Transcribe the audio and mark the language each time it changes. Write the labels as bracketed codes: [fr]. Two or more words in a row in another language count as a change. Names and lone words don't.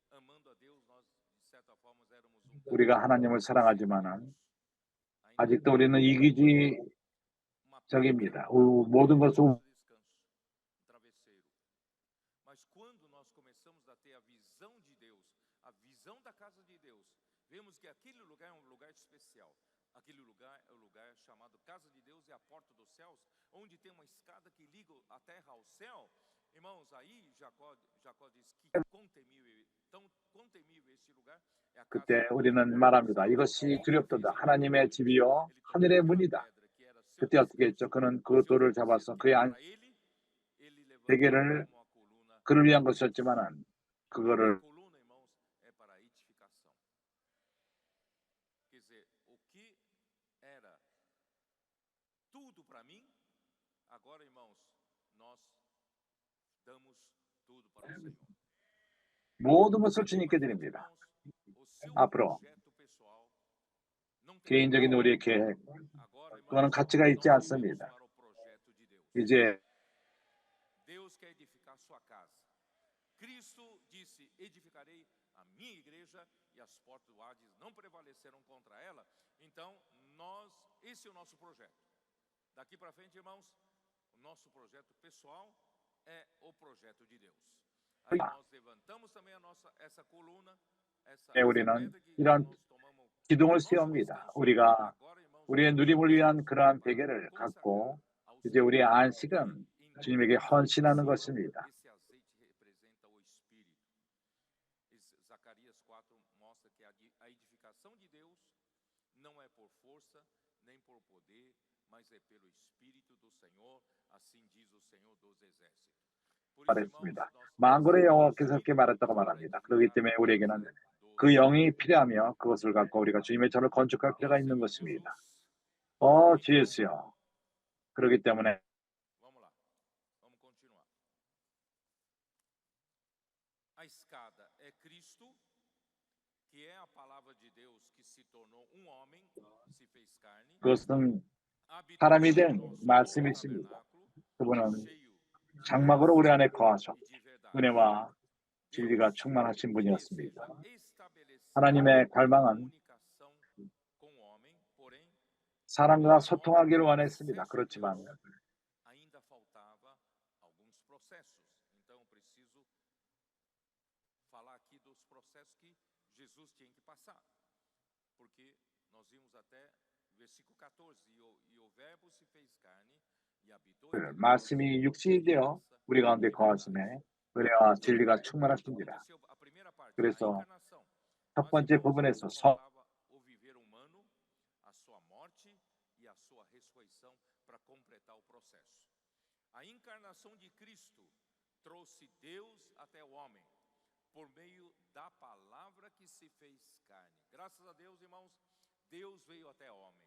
[ko] 우리가 하나님을 사랑하지만은 아직도 우리는 이기주의적입니다. 모든 것을 [pt] casa de Deus, vemos que aquele lugar é um lugar especial. Aquele lugar é o lugar chamado casa de Deus, é a porta dos céus, onde tem uma escada que liga a terra ao céu. Irmãos, aí Jacó diz que quão temível este lugar é a casa [ko] 그때 [pt] de Deus. [ko] 우리는 말합니다. 이것이 두렵도다. 하나님의 집이요 하늘의 문이다. 그때 어떻게 했죠? 그는 그 돌을 잡아서 그의 베개를 그를 위한 것이었지만은 그거를 [pt] coluna, irmãos, é para a edificação. Quer dizer, o que era tudo para mim, agora, irmãos, nós damos tudo para o Senhor. [ko] 모든 것을 주님께 드립니다. [pt] O seu [ko] 앞으로 [pt] projeto pessoal não tem [ko] 개인적인 우리의 계획, [pt] agora, irmãos, [ko] 그거는 가치가 있지 [pt] nós vivemos [ko] 않습니다. [pt] para o projeto de Deus. [ko] 이제 [pt] Deus quer edificar sua casa. Cristo disse: edificarei a minha igreja e as portas do Hades não prevalecerão contra ela. Então, esse é o nosso projeto. Daqui para frente, irmãos, o nosso projeto pessoal é o projeto de Deus. Aí nós levantamos também essa coluna, essa [ko] 우리는 [pt] pedra que [ko] 이런 [pt] nós tomamos [ko] 기둥을 [pt] nosso [ko] 세웁니다. [pt] descanso. [ko] 우리가 [pt] Agora, irmãos, [ko] 우리의 누림을 위한 그러한 베개를 갖고 이제 우리의 안식은 주님에게 헌신하는 것입니다. [pt] esse azeite representa o Espírito. Zacarias 4 mostra que a edificação de Deus não é por força nem por poder, mas é pelo Espírito do Senhor, assim diz o Senhor dos Exércitos. Por isso, irmãos, [ko] 말했습니다. [pt] nós [ko] 만군의 여호와께서 그렇게 말했다고 말합니다. 그렇기 때문에 우리에게는 그 영이 필요하며 그것을 갖고 우리가 주님의 전을 건축할 필요가 있는 것입니다. 주 예수여. 그렇기 때문에 [pt] vamos lá, vamos continuar. A escada é Cristo, que é a palavra de Deus que se tornou um homem, se fez carne, [ko] 그것은 [pt] habitou [ko] 사람이 된 [pt] em nosso [ko] 말씀이십니다. [pt] tabernáculo, [ko] 그분은 [pt] cheio [ko] 장막으로 우리 안에 거하셨고 [pt] e de verdade. [ko] 은혜와 진리가 [pt] Deus [ko] 충만하신 분이었습니다. [pt] deseja estabelecer [ko] 하나님의 갈망은 [pt] comunicação com o homem, porém [ko] 사람과 소통하기를 원했습니다. 그렇지만 [pt] ainda faltava alguns processos. Então eu preciso falar aqui dos processos que Jesus tinha que passar. Porque nós vimos até versículo 14, e o verbo se fez carne e habitou entre nós, [ko] 말씀이 육신이 되어 우리 가운데 거하심에 은혜와 진리가 충만하신지라. [pt] aconteceu a primeira parte, a [ko] 그래서 [pt] encarnação. [ko] 첫 번째 부분에서 [pt] faltava o viver humano, a sua morte e a sua ressurreição para completar o processo. A encarnação de Cristo trouxe Deus até o homem por meio da palavra que se fez carne. Graças a Deus, irmãos, Deus veio até o homem.